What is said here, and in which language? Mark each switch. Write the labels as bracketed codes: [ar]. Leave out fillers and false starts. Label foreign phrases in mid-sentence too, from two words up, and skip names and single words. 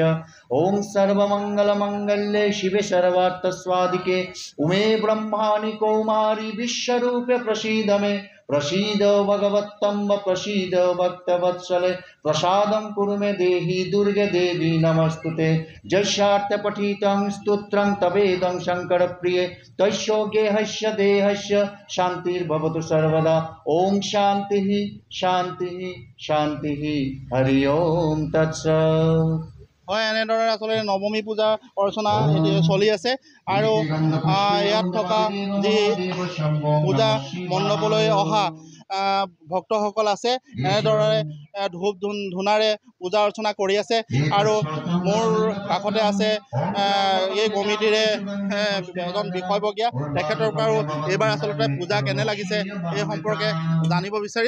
[sa] ओं सर्वमङ्गलमङ्गल्ये शिवे सर्वार्थस्वादिके उमे ब्रह्माणि कौमारी विश्वरूपे प्रसीद मे प्रसीद भगवत्तम्ब प्रसीद भक्तवत्सले प्रसादं कुरु मे देहि दुर्गे देवी नमस्तुते। जस्यार्थ पठितं स्तोत्रं तवेदं शङ्करप्रिये तस्य गेहस्य देहस्य शान्तिर्भवतु सर्वदा। ओं शान्तिः शान्तिः शान्तिः हरि ओं तत्सत्। [as] হয়, এনেদৰে আচলতে নৱমী পূজা অৰ্চনা চলি আছে আৰু ইয়াত থকা যি পূজা মণ্ডপলৈ অহা ভক্তসকল আছে এনেদৰে ধূপ ধূনাৰে পূজা অৰ্চনা কৰি আছে। আৰু মোৰ কাষতে আছে এই কমিটিৰে এজন বিষয়ববীয়া, তেখেতৰ পৰাও এইবাৰ আচলতে পূজা কেনে লাগিছে এই সম্পৰ্কে জানিব বিচাৰিম।